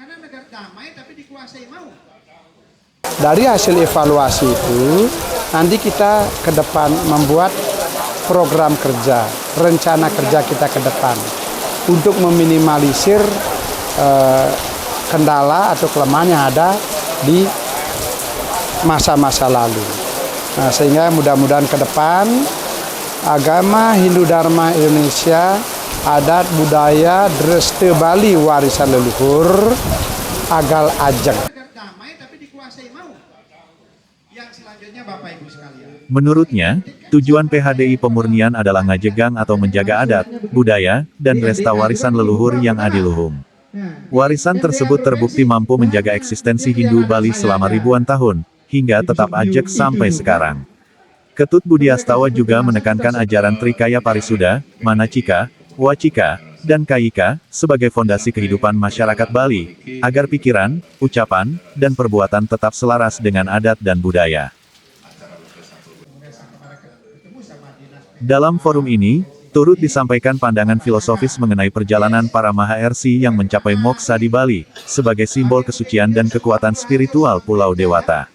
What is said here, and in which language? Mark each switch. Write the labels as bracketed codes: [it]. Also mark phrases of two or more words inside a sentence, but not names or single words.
[id] Dari hasil evaluasi itu, nanti kita ke depan membuat program kerja, rencana kerja kita ke depan, untuk meminimalisir kendala atau kelemahan yang ada di masa-masa lalu. Nah, sehingga mudah-mudahan ke depan agama Hindu Dharma Indonesia, adat budaya Dreste Bali warisan leluhur agal ajeng. Menurutnya, tujuan PHDI Pemurnian adalah ngajegang atau menjaga adat, budaya, dan resta warisan leluhur yang adiluhung. Warisan tersebut terbukti mampu menjaga eksistensi Hindu Bali selama ribuan tahun, hingga tetap ajeg sampai sekarang. Ketut Budiastawa juga menekankan ajaran Trikaya Parisuda, Manacika, Wacika, dan Kayika, sebagai fondasi kehidupan masyarakat Bali, agar pikiran, ucapan, dan perbuatan tetap selaras dengan adat dan budaya. Dalam forum ini, turut disampaikan pandangan filosofis mengenai perjalanan para Mahaersi yang mencapai moksa di Bali, sebagai simbol kesucian dan kekuatan spiritual Pulau Dewata.